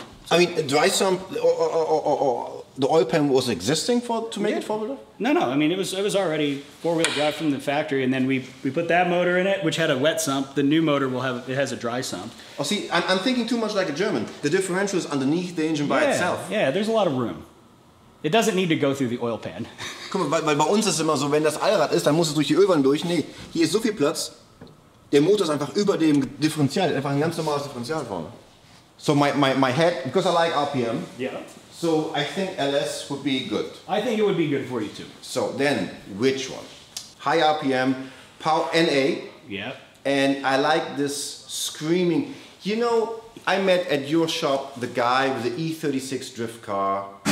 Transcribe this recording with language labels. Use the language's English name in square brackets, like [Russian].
[English] I mean, dry sump or the oil pan was existing to make it four-wheel drive? No. I mean, it was already four-wheel drive from the factory, and then we put that motor in it, which had a wet sump. The new motor has a dry sump. Oh, see, I'm thinking too much like a German. The differential is underneath the engine by itself. Yeah, there's a lot of room. It doesn't need to go through the oil pan. [German] Guck mal, weil bei uns ist es immer so, wenn das Allrad ist, dann muss es durch die Ölwanne durch. Nee, hier ist so viel Platz. Der Motor ist einfach über dem Differential, einfach ein ganz normales Differential vorne. [English] So my head, because I like RPM. Yeah. So I think LS would be good. I think it would be good for you too. So then, which one? High RPM, power NA. Yeah. And I like this screaming. You know, I met at your shop the guy with the E36 drift car.